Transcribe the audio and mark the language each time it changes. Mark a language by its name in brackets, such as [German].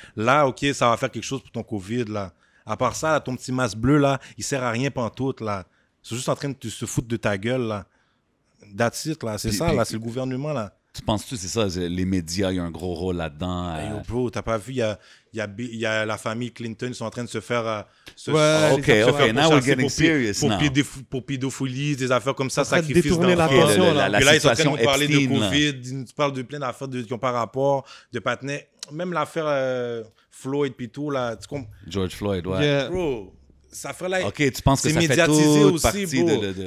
[French] Là, OK, ça va faire quelque chose pour ton COVID là. À part ça, là, ton petit masque bleu là, il sert à rien pantoute là. Ils sont juste en train de se foutre de ta gueule là. [English] That's it, [French] là. C'est là, c'est le gouvernement, là. Tu penses-tu, c'est ça, les médias, il y a un gros rôle là-dedans? Hey, yo, bro, t'as pas vu, il y a la famille Clinton, ils sont en train de se faire... [English] OK, now we're getting serious now. [French] Pour pédophilie, des affaires comme ça, sacrifice d'enfants. Là, ils sont en train de nous parler de COVID, ils nous parlent de plein d'affaires qui n'ont pas rapport, de patinet. Même l'affaire Floyd puis tout, là. George Floyd, ouais. Yeah. Bro... Ça fait là, OK, tu penses que ça fait toute partie de...